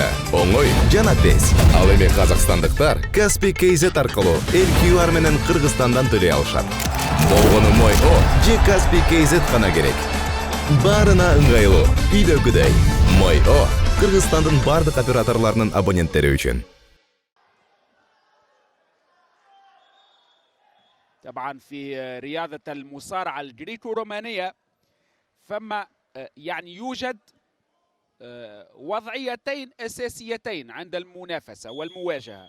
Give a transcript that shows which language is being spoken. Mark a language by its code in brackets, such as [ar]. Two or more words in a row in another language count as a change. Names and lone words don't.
[ky] Оңой жана тез. Ал эми казакстандыктар Kaspi KZ аркылуу QR менен Кыргызстандан төлөй алышат. Болгону Moy.o же Kaspi KZ гана керек. Барына ыңгайлуу, үйдөгүдөй. Moy.o Кыргызстандын бардык операторлорунун абоненттери үчүн. [ar] طبعا في رياضة المصارعة الجريكو رومانية فما يعني يوجد وضعيتين أساسيتين عند المنافسة والمواجهة.